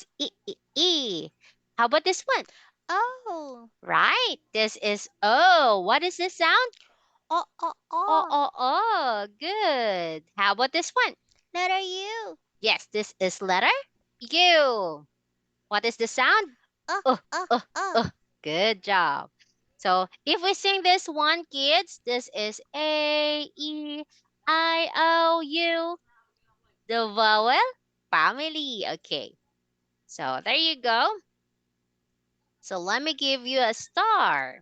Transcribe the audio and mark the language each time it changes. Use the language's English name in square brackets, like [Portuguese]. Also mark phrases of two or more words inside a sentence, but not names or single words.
[English] It's E. How about this one? O. Right. This is O. What is this sound? O. O. O, O. O, O. Good. How about this one? Letter U. Yes, this is letter U. What is the sound? O. Uh, O. uh, O. Good job. So if we sing this one, kids, this is A, E, I, O, U, the vowel family. Okay. So there you go. So let me give you a star.